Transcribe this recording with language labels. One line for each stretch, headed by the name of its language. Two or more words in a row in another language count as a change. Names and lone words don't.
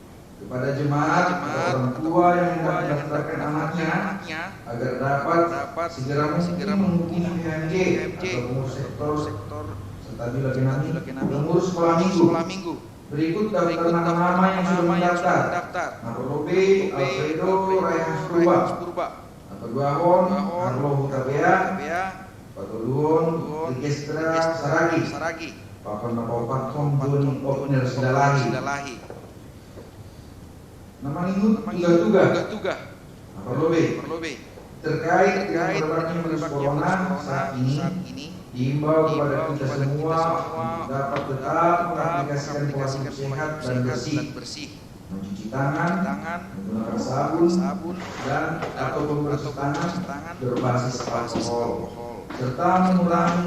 Indonesian: Kepada jemaat orang tua yang hendak mendaftarkan anaknya agar dapat segera menghubungi PHMJ atau pengurus sektor serta bila pengurus sekolah minggu. Berikut daftar nama-nama yang sudah mendaftar. Narobe Alfredo Raihan Purba, Napaduahon Arlo Hutabea, Patuluon Rikestra Saragi, Pakon Napaupatom Joni Opner Sedalahi. Nama Lingut Tuga Perlobe terkait dengan merebaknya virus corona saat ini diimbau kepada kita semua dapat tetap mengaplikasikan pola hidup sehat dan bersih, mencuci tangan, menggunakan sabun dan atau pembersih tangan berbasis alkohol, serta mengurangi